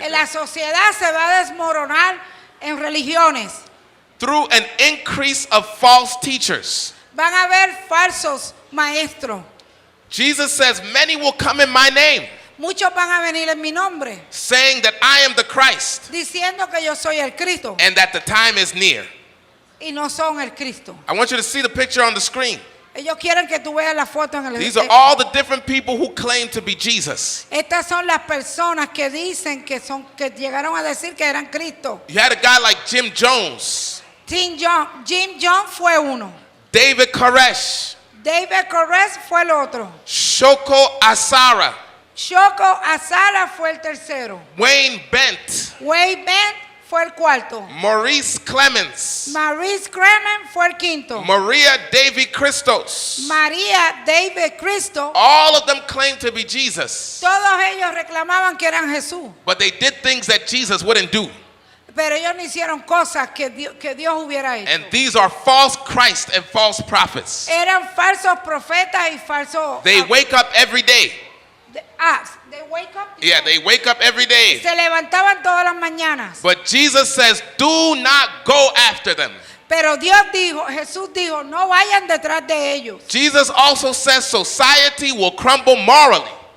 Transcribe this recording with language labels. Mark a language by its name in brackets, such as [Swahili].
[Spanish] En la sociedad se va a desmoronar en religiones. [English] Through an increase of false teachers. [Spanish] Van a haber falsos maestros. [English] Jesus says, many will come in my name, [Spanish] Muchos van a venir en mi nombre, [English] saying that I am the Christ [Spanish] diciendo que yo soy el Cristo, [English] and that the time is near. [Spanish] y no son el Cristo. [English] I want you to see the picture on the screen. [Spanish] Ellos quieren que tú veas la foto en el [English] These are all the different people who claim to be Jesus. [Spanish] Estas son las personas que dicen que llegaron a decir que eran Cristo. [English] You had a guy like Jim Jones, [Spanish] Jim Jones fue uno. [English] David Koresh, [Spanish] David Koresh fue el otro. [English] Shoko Asara, [Spanish] Shoko Asara fue el tercero. [English] Wayne Bent, [Spanish] Wade Bent fue el cuarto. [English] Maurice Clemens, [Spanish] Maurice Kremen fue el quinto. [English] Maria Davy Christos. [Spanish] María David Cristo. [English] All of them claim to be Jesus, [Spanish] Todos ellos reclamaban que eran Jesús. [English] but they did things that Jesus wouldn't do. [Spanish] Pero ellos no hicieron cosas que Dios hubiera hecho. [English] And these are false Christ and false prophets. [Spanish] Eran falsos profetas y falsos. [English] They wake up every day. They wake up. Yeah, they wake up every day. [Spanish] Se levantaban todas las mañanas. [English] But Jesus says, do not go after them. [Spanish] Pero Jesús dijo, no vayan detrás de ellos. [English] Jesus also says society will crumble morally.